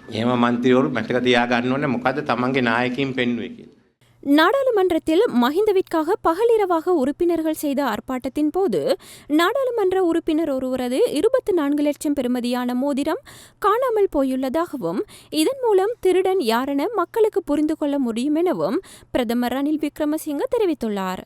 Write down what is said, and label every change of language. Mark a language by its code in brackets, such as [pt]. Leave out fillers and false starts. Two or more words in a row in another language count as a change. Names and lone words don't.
[si] එහෙම මන්ත්‍රීවරු මතක තියාගන්න ඕනේ මොකද්ද තමන්ගේ නායකයින් පෙන්වුවේ කියලා. [ta] நாடாளுமன்றத்தில் மஹிந்தவிற்காக பகலிரவாக உறுப்பினர்கள் செய்த ஆர்ப்பாட்டத்தின் போது நாடாளுமன்ற உறுப்பினர் ஒருவரது 24 லட்சம் பெறுமதியான மோதிரம் காணாமல் போயுள்ளதாகவும் இதன் மூலம் திருடன் யாரென மக்களுக்கு புரிந்து கொள்ள முடியும் எனவும் பிரதமர் ரணில் விக்ரமசிங்க தெரிவித்துள்ளார்.